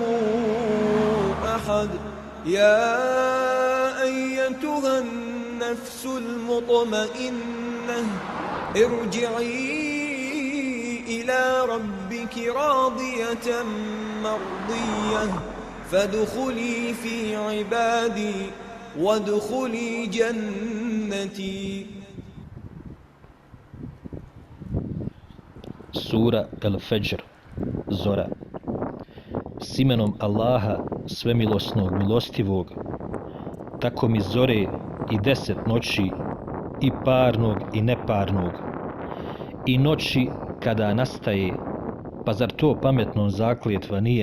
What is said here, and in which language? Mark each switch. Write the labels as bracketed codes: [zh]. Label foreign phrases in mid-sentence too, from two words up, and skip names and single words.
[ar] أحد يا أيتها النفس المطمئنة ارجعي إلى ربك راضية مرضية فادخلي في عبادي وادخلي جنتي. [bs] Sura El-Fajr, Zora. S imenom Allaha, svemilosnog, milostivog, tako mi zore i 10 noći, i parnog i neparnog, i noći kada nastaje, pa zar to pametnom zakljetva nije?